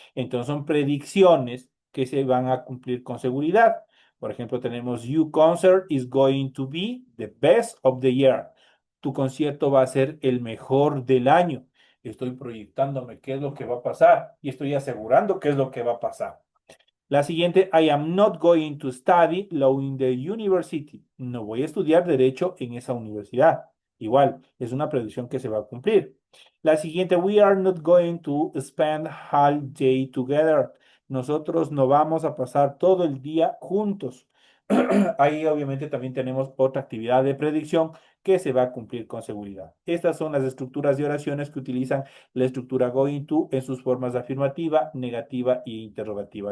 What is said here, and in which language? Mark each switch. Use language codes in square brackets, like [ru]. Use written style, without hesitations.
[es] Entonces, son predicciones que se van a cumplir con seguridad. Por ejemplo, tenemos [en] You concert is going to be the best of the year. [es] Tu concierto va a ser el mejor del año. Estoy proyectándome qué es lo que va a pasar y estoy asegurando qué es lo que va a pasar. La siguiente, [en] I am not going to study law in the university. [es] No voy a estudiar derecho en esa universidad. Igual, es una predicción que se va a cumplir. La siguiente, [en] we are not going to spend all day together. [es] Nosotros no vamos a pasar todo el día juntos. Ahí obviamente también tenemos otra actividad de predicción que se va a cumplir con seguridad. Estas son las estructuras de oraciones que utilizan la estructura going to en sus formas de afirmativa, negativa e interrogativa.